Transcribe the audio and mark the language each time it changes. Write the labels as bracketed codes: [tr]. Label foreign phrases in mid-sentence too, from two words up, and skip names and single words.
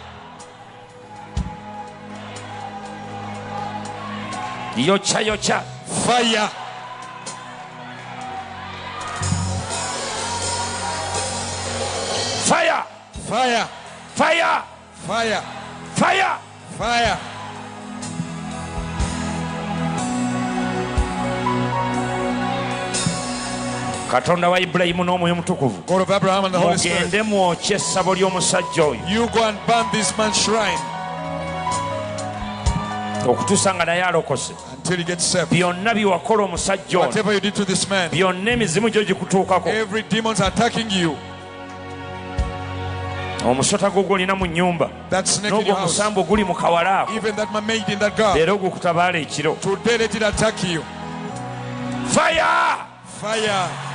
[lg] yocha [en] fire fire fire fire [lg] fire fire fire Katonda wa Ibrahimu n'omwoyo mutukuvu mugende mwokye essabo ly'omusajja oyo okutuusa nga naye alokose byonna byewakola omusajja ono byonna emizimu gyo gikutuukako omusota gwo gwolina mu nnyumba n'ogwo omusambu guli mu kawala ako leero gukutabaala ekiro [en] fire fire